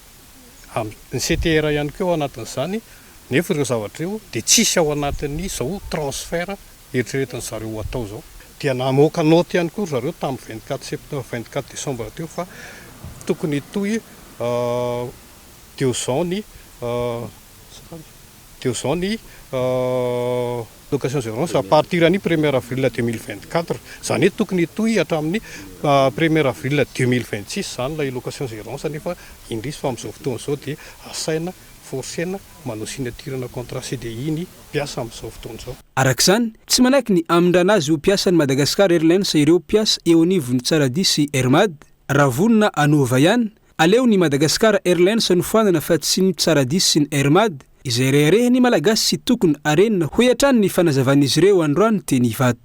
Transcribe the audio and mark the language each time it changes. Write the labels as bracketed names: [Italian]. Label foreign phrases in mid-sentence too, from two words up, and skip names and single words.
[Malagasy] Ny CTR ihany koa ao anatin'izany nefa ireo zavatra io dia tsisy ao anatin'ny zao transfert eritreretin'ny zareo atao zao. Dia namoaka note ihany koa zareo tamin'ny 24 décembre teo fa tokony toy teo zao ny [French] location gérance à partir [Malagasy] ny 1er avril 2024 zany hoe tokony toy hatramin'ny 1er avril 2026 zany lay [French] location gérance [Malagasy] nefa indrisy fa amin'izao fotoana izao dia asaina forsena manao [French] signature contrat CDI [Malagasy] ny mpiasa amin'izao fotoana izao. Arak'izany tsy manaiky ny amindranazy ho mpiasan'ny Madagascar Airlines ireo mpiasa eo anivon'ny Tsaradis sy Airmad raha vonona anova ihany aleo ny Madagascar Airlines nofanana fa tsy ny Tsaradis sy ny Airmad izay rehirehiny malagasy sy tokony arenina ho hatrany ny fanazavan'izy ireo androany teny Ivato.